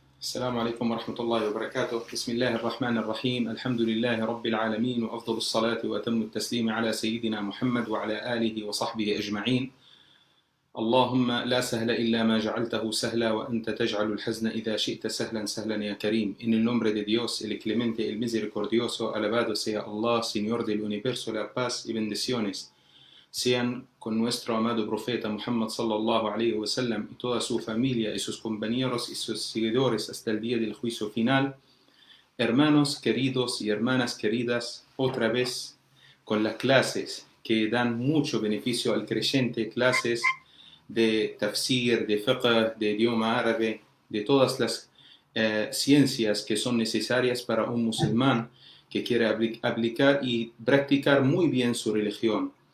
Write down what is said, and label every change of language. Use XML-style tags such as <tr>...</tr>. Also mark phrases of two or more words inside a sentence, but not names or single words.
<ar>السلام عليكم ورحمة الله وبركاته. بسم الله الرحمن الرحيم. الحمد لله رب العالمين، وأفضل الصلاة وأتم التسليم على سيدنا محمد وعلى آله وصحبه أجمعين. اللهم لا سهل إلا ما جعلته سهلا وأنت تجعل الحزن إذا شئت سهلا سهلا يا كريم.</ar> <es>En el nombre de Dios, el clemente, el misericordioso, alabado sea Allah, Señor del universo, la paz y bendiciones sean con nuestro amado profeta Muhammad</es> <ar>صلى الله عليه وسلم</ar> <es>y toda su familia y sus compañeros y sus seguidores hasta el día del juicio final. Hermanos queridos y hermanas queridas, otra vez con las clases que dan mucho beneficio al creyente, clases de tafsir, de fiqh, de idioma árabe, de todas las ciencias que son necesarias para un musulmán que quiere aplicar y practicar muy bien su religión.</es>